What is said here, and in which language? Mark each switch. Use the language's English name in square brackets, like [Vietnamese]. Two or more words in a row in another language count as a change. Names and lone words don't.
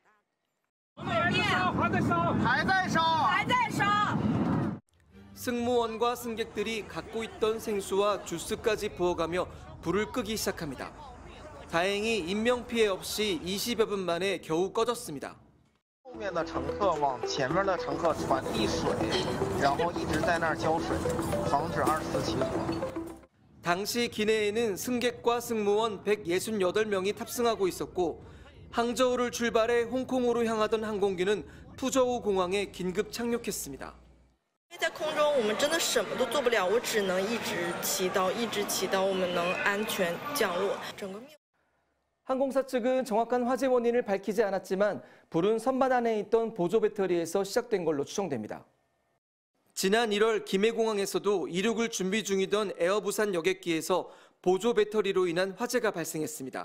[Korean] 승무원과 승객들이 갖고 있던 생수와 주스까지 부어가며 불을 끄기 시작합니다. 다행히 인명피해 없이 20여 분 만에 겨우 꺼졌습니다. [Chinese] 后面的乘客往前面的乘客传递水，然后一直在那儿浇水，防止二次起火。 [Korean] 당시 기내에는 승객과 승무원 168명이 탑승하고 있었고 항저우를 출발해 홍콩으로 향하던 항공기는 푸저우 공항에 긴급 착륙했습니다. [Chinese] 在空中我们真的什么都做不了，我只能一直祈祷我们能安全降落。整个 [Korean] 항공사 측은 정확한 화재 원인을 밝히지 않았지만 불은 선반 안에 있던 보조 배터리에서 시작된 걸로 추정됩니다. 지난 1월 김해공항에서도 이륙을 준비 중이던 에어부산 여객기에서 보조 배터리로 인한 화재가 발생했습니다.